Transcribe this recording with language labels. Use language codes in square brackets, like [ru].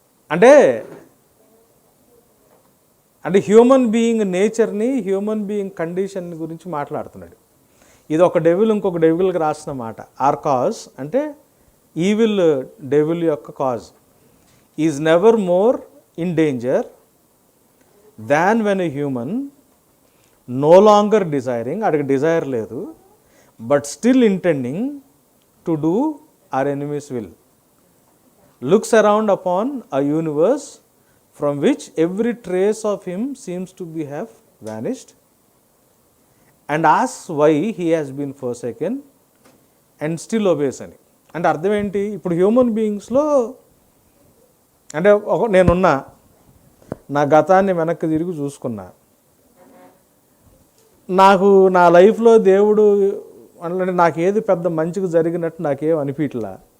[te] అంటే human being నేచర్ని, human being condition గురించి మాట్లాడుతున్నాడు. ఇది ఒక డెవిల్ ఇంకొక డెవిల్కి రాసిన మాట. [en] our cause అంటే evil devil యొక్క cause is never more in danger than when a human no longer desiring, [te] అడిగి డిజైర్ లేదు, [en] but still intending to do our enemy's will, looks around upon a universe from which every trace of him seems to be have vanished, and asks why he has been forsaken and still obeys [te] అని. అంటే అర్థం ఏంటి? ఇప్పుడు human బీయింగ్స్లో అంటే నేనున్నా, నా గతాన్ని వెనక్కి తిరిగి చూసుకున్నా, నాకు నా లైఫ్లో దేవుడు అంటే నాకు ఏది పెద్ద మంచిగా జరిగినట్టు నాకేం అనిపించలా.